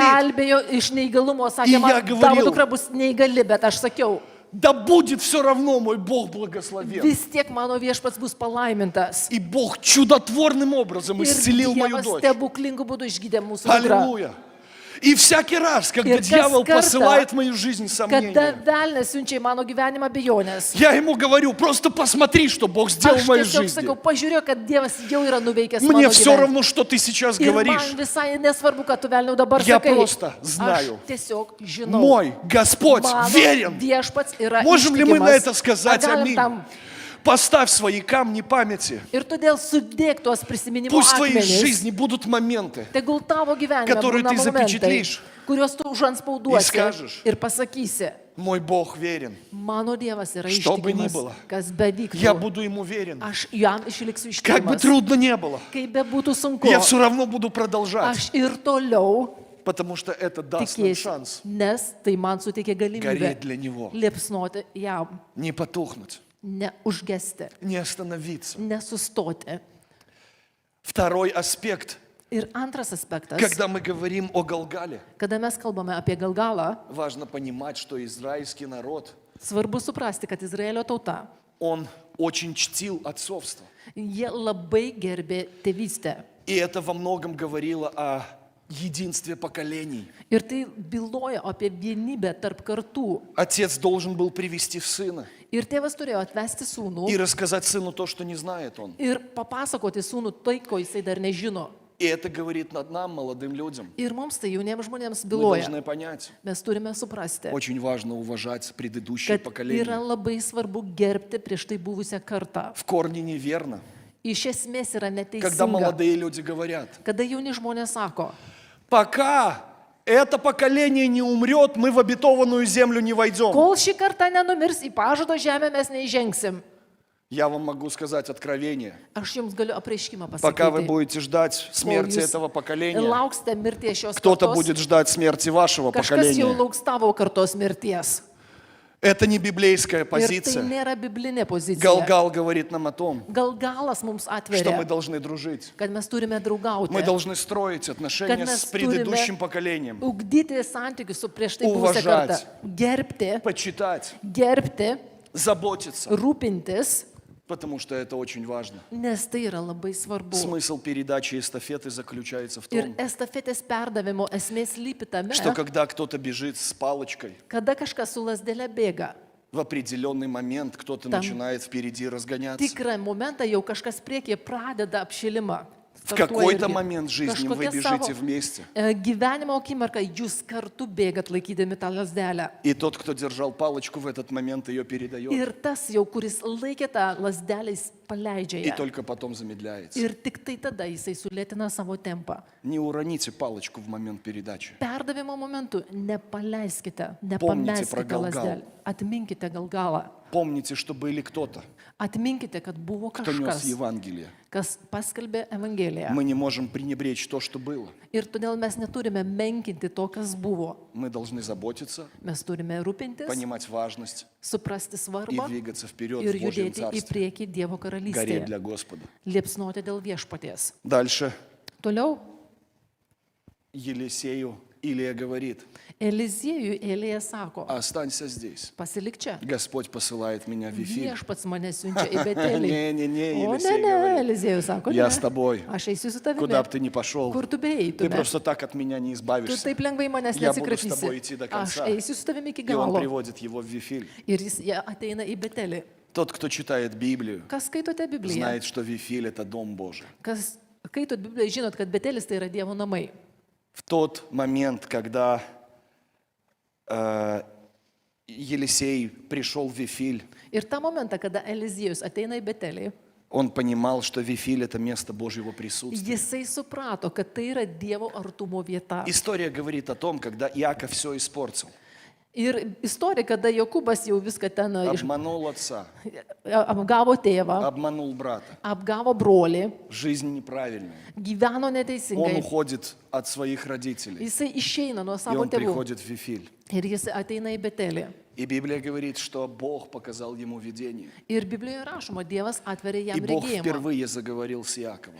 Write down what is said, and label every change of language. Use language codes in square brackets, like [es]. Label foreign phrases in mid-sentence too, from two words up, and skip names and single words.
[lt] gelbėjo iš neįgalumo, [ru] И [lt] sakė, [ru] я [lt] man, [ru] говорил, [lt] tavo dukra bus neįgali, bet aš sakiau, [ru] Да будет все равно, мой Бог благословен. [lt] vis tiek mano viešpats bus palaimintas. [ru] И Бог чудотворным образом [lt] Ir [ru] исцелил мою [lt] Dievas [ru] дочь. [lt] stebuklingų būdų išgydė mūsų dukrą. [ru] Аллилуйя. И всякий раз, когда [lt] Ir kas [ru] дьявол [lt] kartą, [ru] посылает в мою жизнь [lt] Kada [ru] сомнения, [lt] velnas siunčia į mano gyvenimą abejonės. [ru] я ему говорю, просто посмотри, что Бог сделал [lt] Aš [ru] в моей [lt] tiesiog [ru] жизни. [lt] sakau, pažiūrėk, kad Dievas jau yra nuveikęs [ru] Мне [lt] mano [ru] все [lt] gyvenime. [ru] равно, что ты сейчас [lt] Ir man [ru] говоришь. [lt] visai nesvarbu, kad tu velniau dabar [ru] Я [lt] sakai. [ru] просто [lt] Aš [ru] знаю. [lt] tiesiog žinau. [ru] Мой Господь [lt] Mano [ru] верен. [lt] viešpats yra [ru] Можем ли мы на [lt] ištikimas. [ru] это сказать [lt] Ar galim [ru] аминь? [lt] tam- [ru] Поставь свои камни памяти. [lt] Ir todėl sudėk tuos prisiminimo [ru] Пусть в твоей [lt] akmenis. [ru] жизни будут моменты, [lt] Tegul tavo gyvenime [ru] которые [lt] būna [ru] ты [lt] momentai, [ru] запечатлишь. [lt] kuriuos tu [ru] И [lt] užanspauduosi [ru] скажешь. [lt] ir pasakysi, [ru] мой Бог верен. [lt] mano Dievas yra [ru] Что бы ни [lt] ištikimas, [ru] было, [lt] kas [ru] Я [lt] bevyktų. [ru] буду ему верен. [lt] Aš jam išliksiu [ru] Как бы [lt] ištikimas. [ru] трудно не было, [lt] Kaip bebūtų sunku, [ru] я все равно буду продолжать, [lt] aš ir toliau [ru] потому что это даст нам [lt] tikėsiu, [ru] шанс [lt] nes tai man suteikia [ru] гореть [lt] galimybę [ru] для Него, [lt] liepsnoti jam, [ru] не потухнуть, [lt] neužgesti, [ru] не остановиться. [lt] nesustoti. [ru] Второй аспект, [lt] Ir antras aspektas, [ru] когда мы говорим о Галгале, [lt] kada mes kalbame apie Galgalą, [ru] важно понимать, что израильский народ, [lt] svarbu suprasti, kad Izraelio tauta, [ru] он очень чтил отцовство. [lt] jie labai gerbė tėvystę. [ru] И это во многом говорило о единстве поколений. [lt] Ir tai byloja apie vienybę tarp kartų. [ru] Отец должен был привести сына [lt] Ir tėvas turėjo atvesti sūnų [ru] и рассказать сыну то, что не знает он. [lt] ir papasakoti sūnų tai, ko jisai dar nežino. [ru] И это говорит над нам, молодым людям. [lt] Ir mums tai jauniems žmonėms [ru] Мы [lt] byloja. [ru] должны понять, [lt] Mes turime suprasti, [ru] очень важно уважать предыдущие [lt] kad yra [ru] поколения. [lt] labai svarbu gerbti prieš tai buvusią kartą. [ru] В корне неверно, [lt] Iš esmės yra [ru] когда [lt] neteisinga, [ru] молодые люди говорят, [lt] kada jauni žmonės sako, [ru] пока это поколение не умрет, мы в обетованную землю не войдем. [lt] kol šį kartą nenumirs į pažado žemę mes neįžengsim. [ru] Я вам могу сказать откровение. [lt] Aš jums galiu apreiškimą [ru] Пока вы [lt] pasakyti. [ru] будете ждать смерти [lt] jūs [ru] этого поколения, [lt] Lauksite mirties šios [ru] кто-то [lt] kartos, [ru] будет ждать смерти вашего [lt] kažkas jau [ru] поколения. [lt] lauks tavo kartos mirties. [ru] Это не библейская [lt] Ir tai [ru] позиция. [lt] nėra biblinė pozicija. [ru] Галгал говорит нам о том, [lt] Galgalas mums [ru] что мы [lt] atveria, [ru] должны дружить. [lt] kad mes turime draugauti, [ru] Мы должны строить отношения [lt] Kad mes [ru] с предыдущим поколением, [lt] ugdyti santykius su prieš tai buvusią kartą, gerbti, [ru] почитать, заботиться, [lt] rūpintis, [ru] потому что это очень важно. [lt] nes tai yra labai svarbu. [ru] Смысл передачи эстафеты заключается в [lt] Ir [ru] том, [lt] estafetės perdavimo esmė slypi tame, [ru] что когда кто-то бежит с палочкой, [lt] kada kažkas su lasdelė bėga. [ru] в определенный момент кто-то Там начинает впереди разгоняться. [lt] Tikrą momentą jau kažkas priekyje pradeda apšilimą. [ru] В какой-то момент жизни вы бежите вместе. [lt] Gyvenimo akimirką jūs kartu bėgat laikydami tą lasdelę. [ru] И тот, кто держал палочку в этот момент, ее передает. [lt] Ir tas jau, kuris laikė tą lasdelę, jis paleidžia [ru] И [lt] ją. [ru] только потом замедляется. [lt] Ir tik tai tada jisai sulėtina savo tempą. [ru] Не уроните палочку в момент передачи. [lt] Perdavimo momentu nepaleiskite, [ru] Помните про [lt] nepameskite [ru] Галгал. [lt] lasdelę. Atminkite Galgalą. [ru] Помните, что были кто-то, [lt] Atminkite, kad buvo [ru] кто нес [lt] kažkas, [ru] Евангелие. [lt] kas paskelbė Evangeliją. [ru] Мы не можем пренебречь то, что было. [lt] Ir todėl mes neturime menkinti to, kas buvo. [ru] Мы должны заботиться, [lt] Mes turime rūpintis, [ru] понимать важность [lt] suprasti [ru] и [lt] svarbą [ru] двигаться вперед [lt] ir [ru] в Божьем [lt] judėti į [ru] Царстве. [lt] priekį Dievo [ru] Гореть [lt] karalystėje. [ru] для Господа. [lt] Liepsnoti dėl viešpaties. [ru] Дальше [lt] Toliau [ru] Елисею Илия говорит, [lt] Eliziejui Elija sako, [ru] останься здесь. [lt] pasilik čia. [ru] Господь посылает меня в Вифиль. [lt] Viešpats mane siunčia į Betelį. [ru] Не-не-не, [lt] O, [ru] Елисей [lt] ne, [ru] говорит, [lt] Eliziejus sako, [ru] я [lt] ne. [ru] с тобой. [lt] Aš eisiu su tavimi. [ru] Куда бы ты ни пошел, [lt] Kur tu [ru] ты [lt] beeitumė? [ru] просто так от меня не [lt] Tu [ru] избавишься. [lt] taip lengvai manęs [ru] Я буду с тобой [lt] neatsikratysi. [ru] идти до [lt] Aš [ru] конца. [lt] eisiu su tavimi iki [ru] И он [lt] galo. [ru] приводит его в Вифиль. [lt] Ir jis ateina į Betelį. [ru] Тот, кто читает Библию, [lt] Kas skaitote Bibliją? [ru] знает, что Вифиль – это Дом Божий. [lt] Kas skaitot Bibliją, žinot, kad Betelis tai yra Dievo namai. [ru] В тот момент, когда Елисей пришел в Вифиль, [lt] Ir tą momentą, kada Eliziejus ateina į Betelį, [ru] он понимал, что Вифиль – это место Божьего присутствия. [lt] jisai suprato, kad tai yra Dievo artumo vieta. [ru] История говорит о том, когда Иаков все испортил, [lt] Ir istorija, kada Jokūbas jau viską ten [ru] обманул отца, [lt] apgavo tėvą, [ru] обманул брата, [lt] apgavo brolį, [ru] жизнь неправильная. [lt] gyveno [ru] Он [lt] neteisingai. [ru] уходит от своих родителей, [lt] Jisai išeina nuo [ru] и [lt] savo [ru] он [lt] tėvų [ru] приходит в Вифиль. [lt] ir jis ateina į Betelį. [ru] И Библия говорит, что Бог показал ему видение. [lt] Ir Biblijoje rašoma, Dievas atveria [ru] И [lt] jam [ru] Бог [lt] regėjimą. [ru] впервые заговорил с Иаковом.